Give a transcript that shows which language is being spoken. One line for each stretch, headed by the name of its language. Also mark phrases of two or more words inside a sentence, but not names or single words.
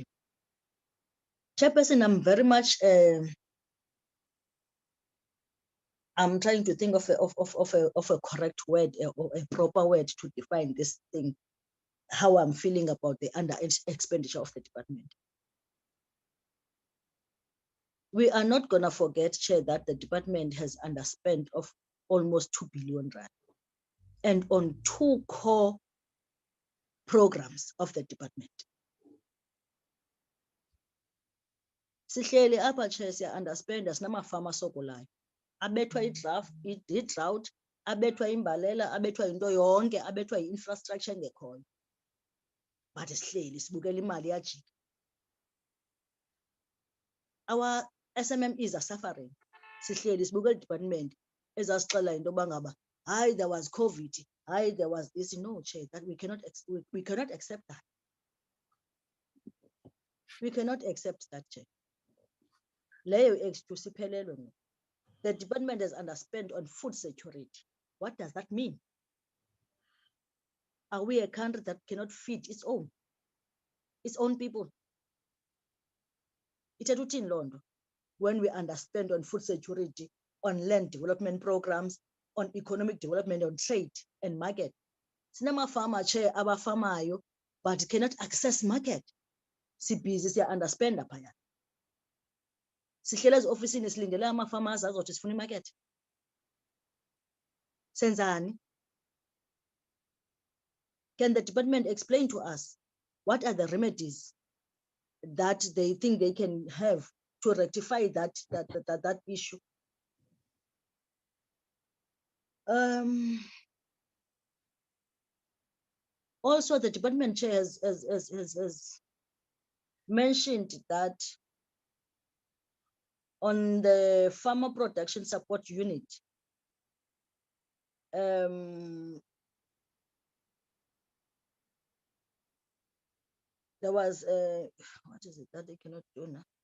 English: Chairperson, I'm very much I'm trying to think of a correct word or a proper word to define this thing, how I'm feeling about the under expenditure of the department. We are not going to forget, Chair, that the department has underspent of almost 2 billion rand, and on two core programs of the department.
Xhosa: Sihleli apha Chair siya-understanda sinamafama asokolayo. Abethwa i-drought, abethwa imbalela, abethwa into yonke, abethwa i-infrastructure engekhoyo. But sihleli sibukela imali iyajika.
English: Our SMMEs are suffering.
Xhosa: Sihleli sibukela department ezasixela into yoba ngaba, hayi,
English: there was COVID, hayi, there was this. No, Chair, that we cannot accept that. We cannot accept that, Chair.
Xhosa: Leyo X2 siphelelwe ngoku.
English: The department has underspent on food security. What does that mean? Are we a country that cannot feed its own people?
Xhosa: Ithetha uthini loo nto?
English: When we underspend on food security, on land development programs, on economic development, on trade and market. Sinamafama Chair abafamayo, but cannot access market.
Xhosa: Sibhizi siya-underspenda phaya. Sihlele ezi-ofisini silindele amafama azothi sifuna imarket. Senzani?
English: Can the department explain to us what are the remedies that they think they can have to rectify that issue? Also, the department Chair has mentioned that on the farmer production support unit, there was what is it that they cannot do now?